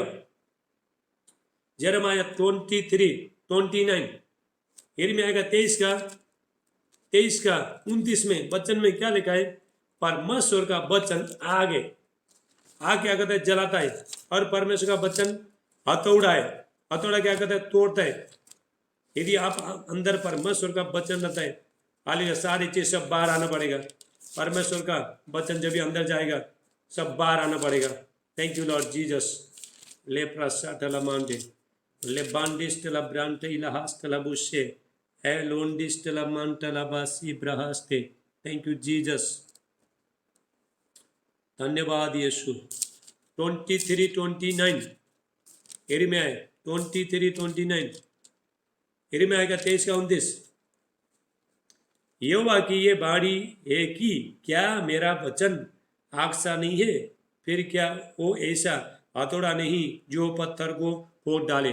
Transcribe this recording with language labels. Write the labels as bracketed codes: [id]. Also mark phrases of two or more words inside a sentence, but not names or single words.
[hi] यिर्मयाह 23:29, यिर्मयाह का 23 का 29 में वचन में क्या लिखा है, परमेश्वर का वचन आग है, आग क्या करता है, जलाता है। और परमेश्वर का वचन हथौड़ा है, हथौड़ा क्या करता है, तोड़ता है। यदि आप अंदर परमेश्वर का वचन रहता है, हालेलुया, सारी चीज सब बाहर आना पड़ेगा। परमेश्वर का वचन जब भी अंदर जाएगा सब बाहर आना पड़ेगा। [en] Thank you Lord Jesus. ले प्रसाटला मांडे ले बांडिस्टला ब्रांटे इलाहास्टला बुशे ए लोंडिस्टला मांटला बासी ब्रहास्ते। Thank you Jesus, [hi] धन्यवाद यीशु। 23:29, यिर्मयाह 23:29, यिर्मयाह का 23 का 29। यहोवा की ये बाणी है कि क्या मेरा वचन आग सा नहीं है, फिर क्या वो ऐसा हथौड़ा नहीं जो पत्थर को फोड़ डाले।